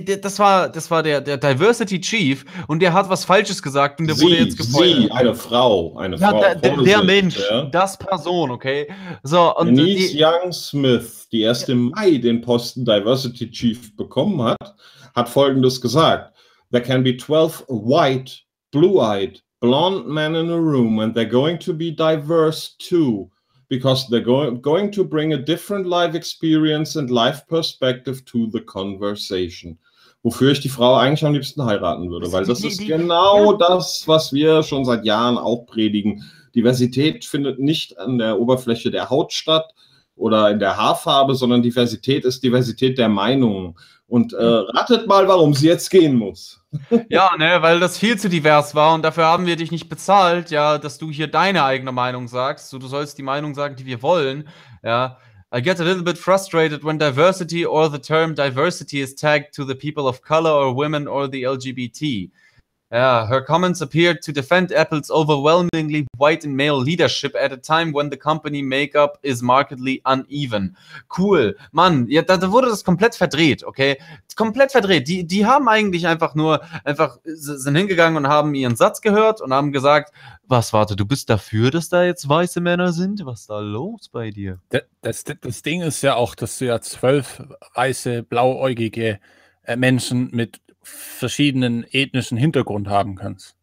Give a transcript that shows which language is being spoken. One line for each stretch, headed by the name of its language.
German: Das war der Diversity Chief und der hat was Falsches gesagt und der sie, wurde jetzt gefeuert. Sie, eine Frau, eine ja, Frau. Der Mensch, ja? Das Person, okay? So, und Denise Young Smith, die erst im Mai den Posten Diversity Chief bekommen hat, hat Folgendes gesagt.
English: There can be 12 white, blue-eyed, blonde men in a room and they're going to be diverse too because they're going to bring a different life experience and life perspective to the conversation.
German: Wofür ich die Frau eigentlich am liebsten heiraten würde, weil das ist genau das, was wir schon seit Jahren auch predigen. Diversität findet nicht an der Oberfläche der Haut statt oder in der Haarfarbe, sondern Diversität ist Diversität der Meinungen. Und ratet mal, warum sie jetzt gehen muss. Ja, ne, weil das viel zu divers war und dafür haben wir dich nicht bezahlt, ja, dass du hier deine eigene Meinung sagst. So, du sollst die Meinung sagen, die wir wollen. Ja.
English: I get a little bit frustrated when diversity or the term diversity is tagged to the people of color or women or the LGBT. Her comments appeared to defend Apple's overwhelmingly white and male leadership at a time when the company makeup is markedly uneven.
German: Cool. Mann, ja, da wurde das komplett verdreht, okay? Komplett verdreht. Die haben eigentlich einfach sind hingegangen und haben ihren Satz gehört und haben gesagt, was, warte, du bist dafür, dass da jetzt weiße Männer sind? Was ist da los bei dir? Das Ding ist ja auch, dass du ja 12 weiße, blauäugige Menschen mit verschiedenen ethnischen Hintergrund haben kannst.